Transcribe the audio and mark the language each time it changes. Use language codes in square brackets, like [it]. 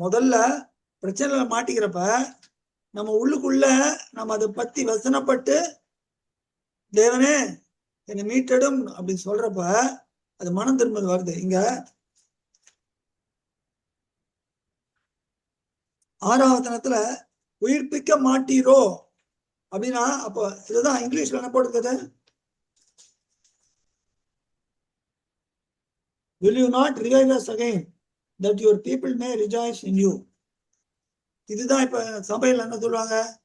[ta] முதல்ல பிரச்சனைல மாட்டிக்கிறப்ப நம்ம உள்ளுக்குள்ள நம்ம அதை பத்தி வசனப்பட்டு தேவனே என்னை மீட்டடும் அப்படின்னு சொல்றப்ப அது மனம் திரும்பல் வருது. இங்க 6வது வசனத்துல உயிர்ப்பிக்க மாட்டீரோ அப்படின்னா, அப்போ இதுதான் இங்கிலீஷ்ல என்ன போட்டுருக்குது? [en] Will you not revive us again that your people may rejoice in you? [ta] இதுதான் இப்ப சபையில என்ன சொல்லுவாங்க?